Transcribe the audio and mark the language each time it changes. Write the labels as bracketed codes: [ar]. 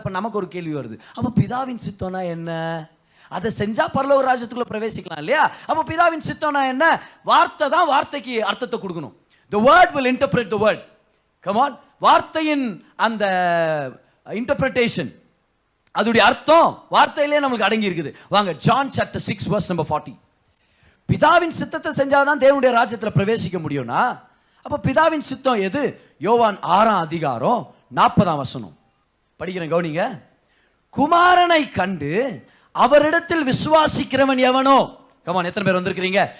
[ta] இப்போ நமக்கு ஒரு கேள்வி வருது, அப்போ பிதாவின் சித்தம்னா என்ன? அதை செஞ்சா பரலோக ராஜ்யத்துக்குள்ள பிரவேசிக்கலாம் இல்லையா? அப்போ பிதாவின் சித்தம்னா என்ன? வார்த்தை தான் வார்த்தைக்கு அர்த்தத்தை கொடுக்கணும். [en] The word will interpret the word. Come on. [ta] வார்த்தையின் அந்த இன்டர்பிரேஷன், அதோடைய அர்த்தம் வார்த்தையிலே நமக்கு அடங்கி இருக்குது. வாங்க ஜான் chapter 6 verse number 40. பிதாவின் சித்தத்தை செஞ்சாதான் தேவனுடைய ராஜ்யத்தில் பிரவேசிக்க முடியும்னா அப்ப பிதாவின் சித்தம் எது? யோவான் 6ஆம் அதிகாரம் 40ஆம் வசனம் படிக்கிறேன், கவனிங்க. குமாரனை கண்டு அவரிடத்தில் விசுவாசிக்கிறவன் எவனோ. கமான், எத்தனை பேர் வந்திருக்கிறீங்க?